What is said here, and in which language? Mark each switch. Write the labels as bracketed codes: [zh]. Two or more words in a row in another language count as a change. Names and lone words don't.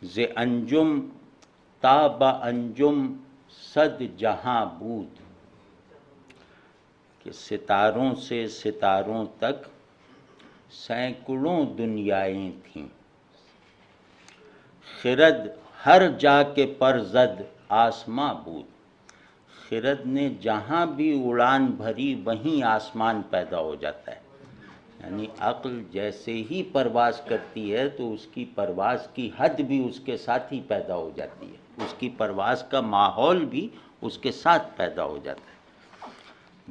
[fa] ز انجم تا با انجم صد جہاں بود، [ur] کہ ستاروں سے ستاروں تک سینکڑوں دنیائیں تھیں، [fa] خرد ہر جا کے پر زد آسماں بود، [ur] خرد نے جہاں بھی اڑان بھری وہیں آسمان پیدا ہو جاتا ہے۔ یعنی عقل جیسے ہی پرواز کرتی ہے تو اس کی پرواز کی حد بھی اس کے ساتھ ہی پیدا ہو جاتی ہے، اس کی پرواز کا ماحول بھی اس کے ساتھ پیدا ہو جاتا ہے۔